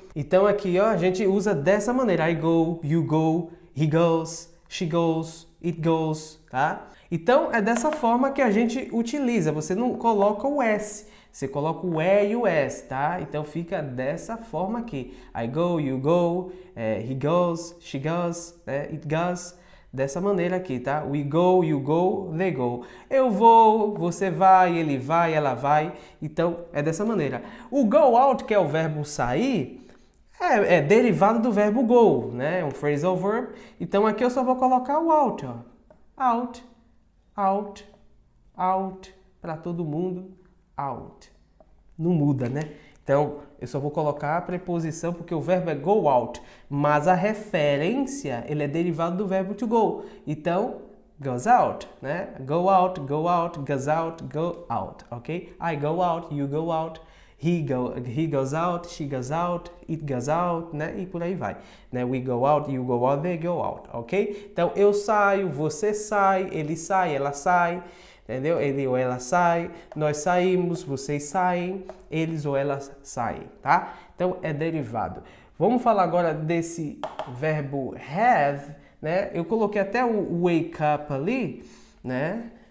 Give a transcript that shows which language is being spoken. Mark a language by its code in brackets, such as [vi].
[pt] Então aqui, ó, a gente usa dessa maneira. [en] I go, you go, he goes, she goes, it goes, tá? [pt] Então é dessa forma que a gente utiliza. Você não coloca o S, você coloca o E e o S, tá? Então fica dessa forma aqui. [en] I go, you go, he goes, she goes, it goes. [pt] Dessa maneira aqui, tá? [en] We go, you go, they go. [pt] Eu vou, você vai, ele vai, ela vai. Então, é dessa maneira. O go out, que é o verbo sair, é derivado do verbo go, né? É um phrasal verb. Então, aqui eu só vou colocar o out, ó. Out, out, out. Para todo mundo, out. Não muda, né? Então, eu só vou colocar a preposição porque o verbo é go out, mas a referência, ele é derivado do verbo to go. [en] Então, goes out, né? Go out, goes out, go out, ok? I go out, you go out, he goes out, she goes out, it goes out, né? [pt] E por aí vai, né? [en] We go out, you go out, they go out, ok? [pt] Então, eu saio, você sai, ele sai, ela sai, entendeu? Ele ou ela sai, nós saímos, vocês saem, eles ou elas saem, tá? Então é derivado. Vamos falar agora desse verbo have, né? Eu coloquei até o wake up ali, né?